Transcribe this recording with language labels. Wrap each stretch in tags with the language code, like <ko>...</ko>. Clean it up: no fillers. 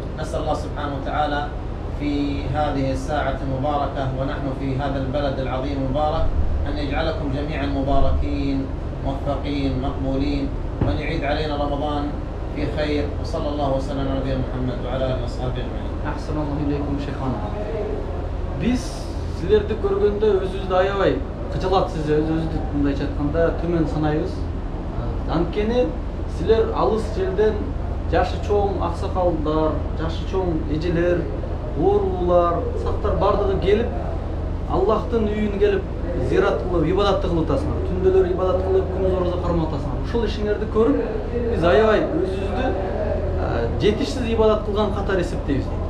<ar>نسأل الله سبحانه وتعالى في هذه الساعة المباركة ونحن في هذا البلد العظيم المبارك أن يجعلكم جميعا مباركين موفقين مقبولين وأن يعيد علينا رمضان في خير وصلى الله وسلم على نبينا محمد وعلى آله وصحبه أجمعين. Assalamu alaikum Şeyhan.</ar> <ky>Biz sizlerdi görgende özünüzdü ayabay kıcılat size özünüzdü mындайча айтканда төмен санайбыз. Анткени силер алыс жерден жашы чоң аксакалдар, жашы чоң эжелер, оорулуулар, сактар бардыгы келип Аллахтын үйүнө келип зиярат кылып, ибадатты кылып атасыңар. Түндөлөр ибадат кылып, күндүз ораза кармап атасыңар. Ушул ишиңерди көрүп, биз аябай өзүбүздү жетишсиз ибадат кылган катары эсептейбиз.</ky>